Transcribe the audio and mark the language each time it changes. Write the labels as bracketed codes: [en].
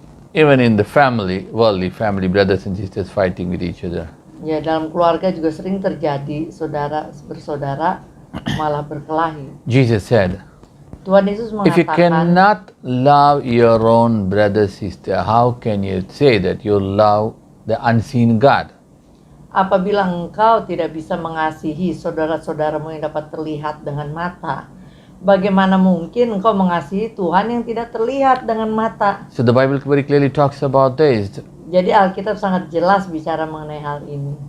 [en] Even in the family, worldly family, brothers and sisters fighting with each other. [id] Ya, dalam keluarga juga sering terjadi saudara bersaudara malah berkelahi. [en] Jesus said, [id] Tuhan Yesus [en] if you [id] mengatakan, [en] cannot love your own brother, sister, how can you say that you love the unseen God? [id] apabila engkau tidak bisa mengasihi saudara-saudaramu yang dapat terlihat dengan mata, bagaimana mungkin engkau mengasihi Tuhan yang tidak terlihat dengan mata? [en] So the Bible very clearly talks about this. [id] Jadi Alkitab sangat jelas bicara mengenai hal ini.